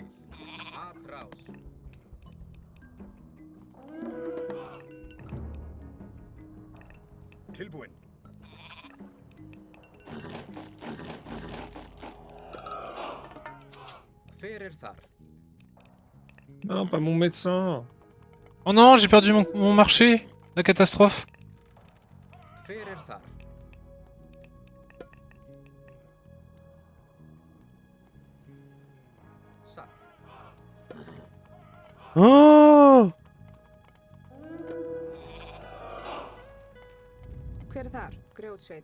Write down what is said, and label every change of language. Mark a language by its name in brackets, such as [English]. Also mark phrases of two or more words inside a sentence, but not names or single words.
[Icelandic] Atrás. Tilbúin. Hver er þar? [French] Non, pas mon médecin. Oh non, j'ai perdu mon marché. La catastrophe. [Icelandic] Hver er þar? Satt. Oh! Hver er þar? Grjótsveit.